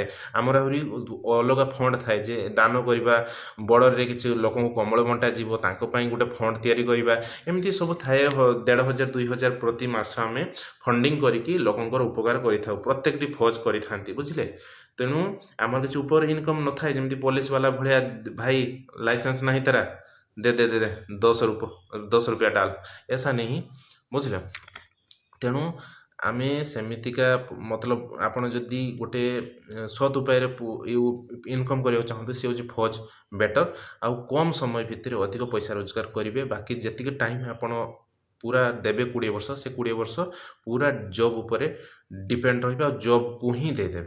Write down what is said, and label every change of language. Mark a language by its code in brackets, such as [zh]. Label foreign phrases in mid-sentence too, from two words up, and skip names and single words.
[or] ଆମର ଆହୁରି ଅଲଗା ଫଣ୍ଡ ଥାଏ, ଯେ ଦାନ କରିବା, ବର୍ଡ଼ରରେ କିଛି ଲୋକଙ୍କୁ କମ୍ବଳ ବଣ୍ଟା ଯିବ, ତାଙ୍କ ପାଇଁ ଗୋଟେ ଫଣ୍ଡ ତିଆରି କରିବା, ଏମିତି ସବୁ ଥାଏ। 1,500 2,000 ପ୍ରତି ମାସ ଆମେ ଫଣ୍ଡିଂ କରିକି ଲୋକଙ୍କର ଉପକାର କରିଥାଉ, ପ୍ରତ୍ୟେକଟି ଫୌଜ କରିଥାନ୍ତି, ବୁଝିଲେ। ତେଣୁ ଆମର କିଛି ଉପର ଇନକମ୍ ନଥାଏ, ଯେମିତି ପୋଲିସ ବାଲା ଭଳିଆ, ଭାଇ ଲାଇସେନ୍ସ ନାହିଁ [hi] तेरा, दे 10 रुपया डाल, ऐसा नहीं, [or] ବୁଝିଲେ। ତେଣୁ ଆମେ ସେମିତିକା ମତଲବ, ଆପଣ ଯଦି ଗୋଟେ ସଦ୍ ଉପାୟରେ ଇନକମ୍ କରିବାକୁ ଚାହୁଁନ୍ତି, ସେ ହେଉଛି ଫୌଜ ବେଟର୍। ଆଉ କମ୍ ସମୟ ଭିତରେ ଅଧିକ ପଇସା ରୋଜଗାର କରିବେ। ବାକି ଯେତିକି ଟାଇମ୍ ଆପଣ ପୁରା ଦେବେ 20 ବର୍ଷ, ସେ 20 ବର୍ଷ ପୁରା ଜବ୍ ଉପରେ ଡିପେଣ୍ଡ ରହିବେ, ଆଉ ଜବ୍କୁ ହିଁ ଦେଇଦେବେ।